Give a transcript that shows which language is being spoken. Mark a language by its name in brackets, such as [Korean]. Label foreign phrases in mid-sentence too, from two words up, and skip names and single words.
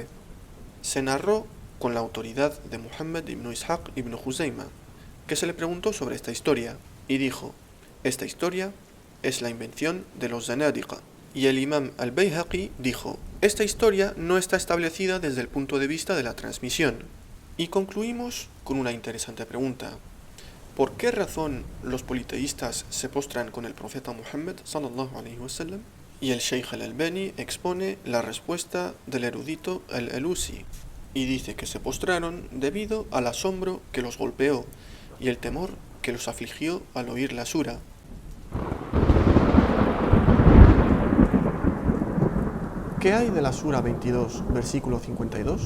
[Spanish] Se narró con la autoridad de Muhammad ibn Ishaq ibn Huzayma, que se le preguntó sobre esta historia, y dijo: esta historia es la invención de los Zanadiqa. Y el imam al-Bayhaqi dijo: esta historia no está establecida desde el punto de vista de la transmisión. Y concluimos con una interesante pregunta: ¿por qué razón los politeístas se postran con el profeta Muhammad [Arabic] صلى الله عليه وسلم? [Spanish] Y el Sheikh al-Albani expone la respuesta del erudito al-Alusi, y dice que se postraron debido al asombro que los golpeó y el temor que los afligió al oír la sura. ¿Qué hay de la sura 22, versículo 52?